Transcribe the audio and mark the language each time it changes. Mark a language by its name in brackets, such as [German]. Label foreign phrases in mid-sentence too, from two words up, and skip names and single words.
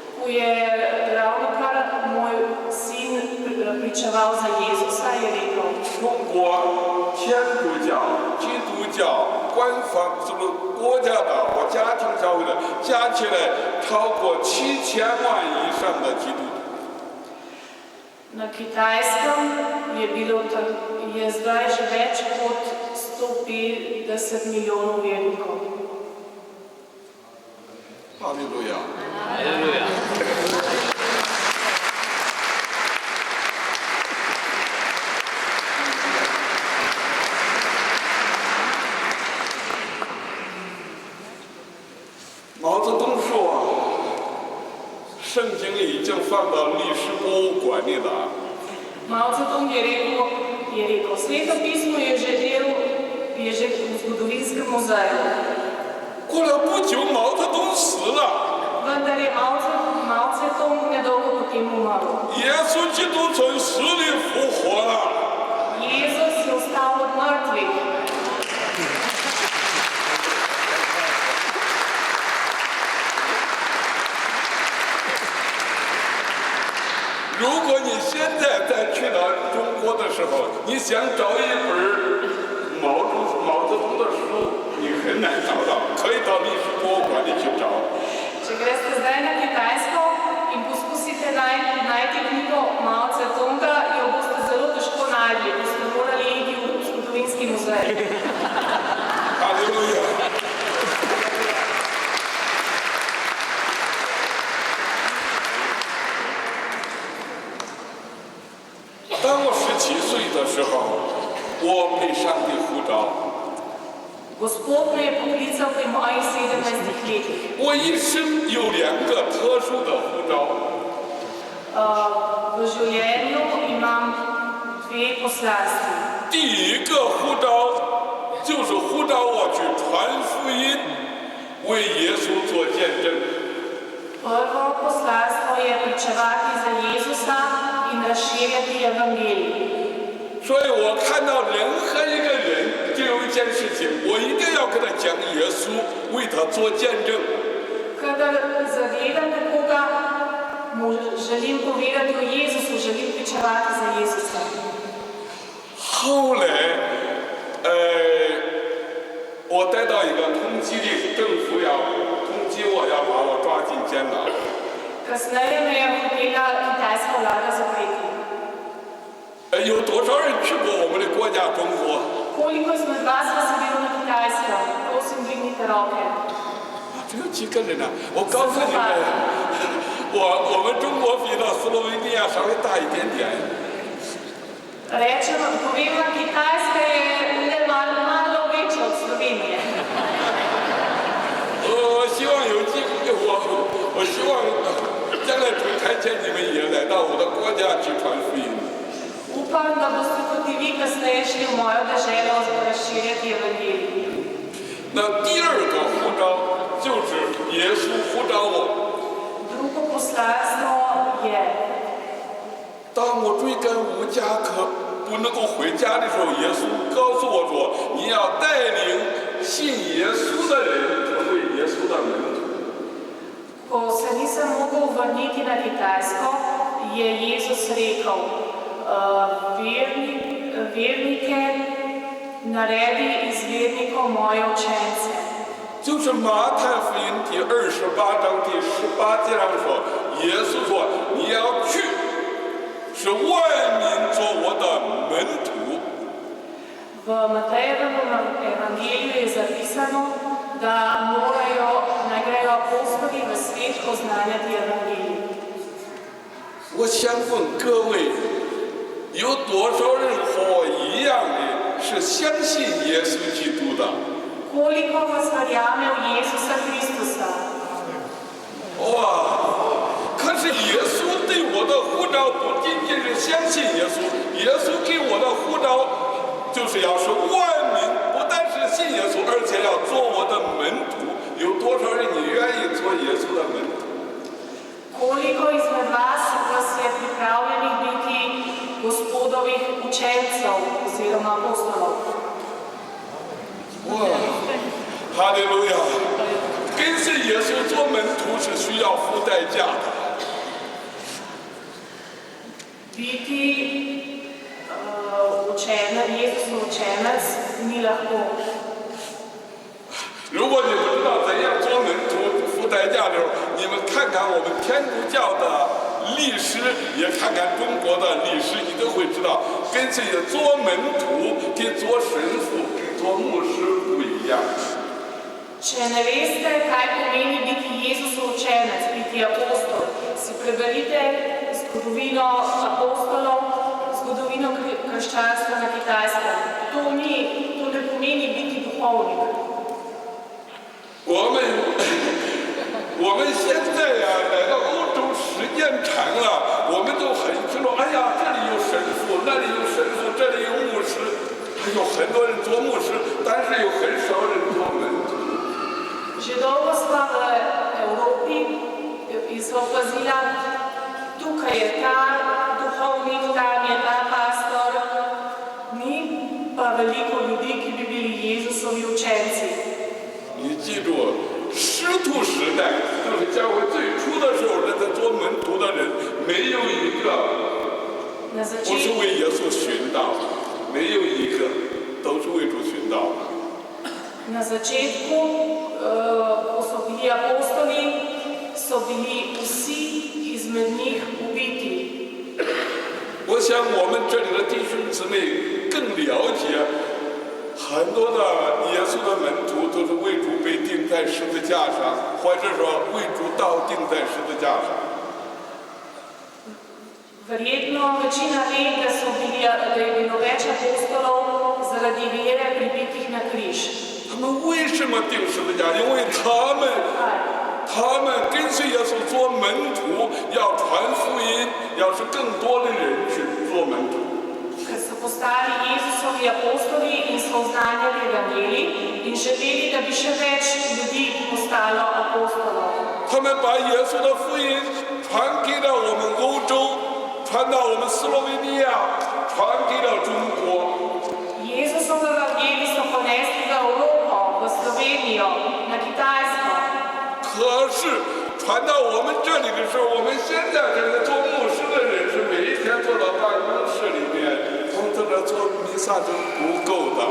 [Slovenian] ko je ravnokar moj sin pričeval za Jezusa, je rekel, [Chinese] 中国天主教、基督教官方国家的和家庭教会的加起来超過7000萬以上的基督徒。 [Slovenian] na Kitajskem je zdaj že več kot 150 milijonov vernikov. [Chinese] 哈利路亚！ [Slovenian] Halleluja. [Chinese] 毛泽东说，圣经已经放到历史博物馆里了。 [Slovenian] Mao Zedong je rekel, Sveto pismo je že v zgodovinskem muzeju. [Chinese] 过了不久，毛泽东死了， [Slovenian] Vendar je Mao Zedong nedolgo potem umrl. [Chinese] 耶稣基督从死里复活了。 [Slovenian] Jezus je vstal od mrtvih. [Chinese] 如果你现在再去到中国的时候，你想找一本毛泽东的书，你很难找到，可以到历史博物馆里去找。 [Slovenian] Če greste zdaj na Kitajsko in poskusite najti knjigo Mao Zedonga, jo boste zelo težko našli, boste morali iti v zgodovinski muzej. [Chinese] 哈利路亚！当我17岁的时候，我被上帝呼召。 [Slovenian] Gospod me je poklical pri mojih 17 letih. [Chinese] 我一生有2个特殊的呼召。 [Slovenian] V življenju imam 2 poslanstvi. [Chinese] 第一个呼召就是呼召我去传福音，为耶稣做见证。 [Slovenian] Prvo poslanstvo je pričevati za Jezusa in razširjati evangelij. [Chinese] 所以我看到任何一个人，就有一件事情，我一定要跟他讲耶稣，为他做见证。 [Slovenian] Kadar zagledam nekoga, mu želim povedati o Jezusu, želim pričevati za Jezusa. [Chinese] 后来，我得到一个通缉令，政府要通缉我，要把我抓进监牢。 [Slovenian] Kasneje me je hotela kitajska vlada zapreti. [Chinese] 有多少人去过我们的国家中国？ [Slovenian] Koliko izmed vas vas je bilo na Kitajskem? Prosim, dvignite roke. [Chinese] 只有几个人呢、我告诉你们，我们中国比到斯洛文尼亚稍微大一点点。 [Slovenian] Rečem, povem vam, Kitajska je le malo večja od Slovenije. [Chinese] 我希望有机会，我希望将来主看见你们也来到我的国家去传福音。 [Slovenian] Upam, da boste tudi vi kasneje šli v mojo deželo razširjati evangelij. [Chinese] 那第二个呼召就是耶稣呼召我。 [Slovenian] Drugo poslanstvo je, [Chinese] 当我追赶无家可不能够回家的时候，耶稣告诉我说：“你要带领信耶稣的人成为耶稣的门徒。” [Slovenian] ko se nisem mogel vrniti na Kitajsko, je Jezus rekel, vernike naredi iz vernikov moje učence. [Chinese] 就是马太福音第28章第18节上说，耶稣说：“你要去，使万民做我的门徒。” [Slovenian] V Matejevem evangeliju je zapisano, da naj grejo apostoli v svet poznanjati evangelij. [Chinese] 我想问各位，有多少人和我一样的是相信耶稣基督的？ [Slovenian] Koliko vas verjame v Jezusa Kristusa? [Chinese] 哇！可是耶稣对我的呼召不仅仅是相信耶稣，耶稣给我的呼召就是要使万民不但是信耶稣，而且要做我的门徒。有多少人你愿意做耶稣的门徒？ [Slovenian] Koliko izmed vas je pripravljenih biti Gospodovih učencev oziroma apostolov? [Chinese] 哇！哈利路亚！跟随耶稣做门徒是需要付代价的。 [Slovenian] biti Jezusov učenec ni lahko. [Chinese] 如果你不知道怎样做门徒付代价的时候，你们看看我们天主教的历史，也看看中国的历史，你都会知道，跟这些做门徒、跟做神父、跟做牧师不一样。 [Slovenian] Če ne veste, kaj pomeni biti Jezusov učenec, biti apostol, si preberite zgodovino apostolov, zgodovino krščanstva na Kitajskem. To ne pomeni biti duhovnik. [Chinese] 我们现在呀，来到欧洲时间长了，我们都很清楚。哎呀，这里有神父，那里有神父，这里有牧师，还有很多人做牧师，但是有很少人做门徒。 [Slovenian] Že dolgo sva v Evropi in sva opazila, tukaj je ta duhovnik, tam je ta pastor, ni pa veliko ljudi, ki bi bili Jezusovi učenci. [Chinese] 你记住，师徒时代就是教会最初的时候，那在做门徒的人，没有一个不是为耶稣寻道，没有一个都是为主寻道的。 [Slovenian] Na začetku, ko so bili apostoli, so bili vsi izmed njih ubiti. [Chinese] 我想我们这里的弟兄姊妹更了解，很多的耶稣的门徒都是为主被钉在十字架上，或者说为主倒钉在十字架上。 [Slovenian] Verjetno večina ve, da je bilo več apostolov zaradi vere pribitih na križ. [Chinese] 他们为什么钉十字架？因为他们跟随耶稣做门徒，要传福音，要使更多的人去做门徒。 [Slovenian] Ker so postali Jezusovi apostoli in so oznanjali evangelij in želeli, da bi še več ljudi postalo apostolov. [Chinese] 他们把耶稣的福音传给了我们欧洲，传到我们斯洛文尼亚，传给了中国。 [Slovenian] Jezusov evangelij so ponesli v Evropo, v Slovenijo, na Kitajsko. [Chinese] 可是传到我们这里的时候，我们现在这个做牧师的人是每一天坐到办公室里面，他们在这做弥撒是不够的。